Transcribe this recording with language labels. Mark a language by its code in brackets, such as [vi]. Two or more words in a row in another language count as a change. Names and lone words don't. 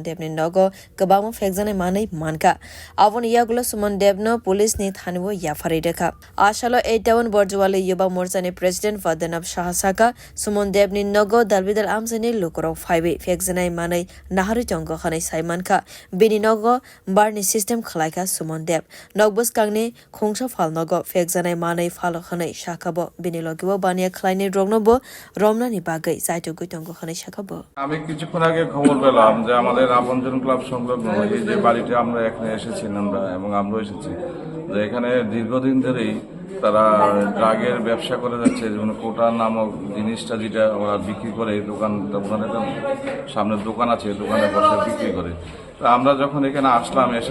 [trp] Deb ni nogo kwbangma phekjaknai manai mankha Aboni yagulo Suman Deb no police ni thangwi yafari dekha Asalo 8 bordowali yubha morcha ni president Vadanab Shahasaka Suman Deb ni nogo dalbidal amsani lukurok phaibi phekjaknai manai nahari tongo khanai saimankha bini nogo barni system khwlainai Suman Deb nogbus kangni khungsa phal nogo phekjaknai manai phalo khanai shakabo bini logibo bania khwlainai rognobo romkha bagai saito tongo khanai shakabo [bn] আমি কিছুক্ষণ আগে খবর পেলাম যে আমাদের আপন জন ক্লাব সংলগ্ন এই যে বাড়িতে আমরা এখানে এসেছি এবং আমরা এসেছি যে এখানে দীর্ঘদিন ধরেই তারা ড্রাগের ব্যবসা করে যাচ্ছে যেমন কোটা নামক জিনিসটা যেটা ওরা বিক্রি করে দোকানের সামনের দোকান আছে দোকানে বসে বিক্রি করে তো আমরা যখন এখানে আসলাম এসে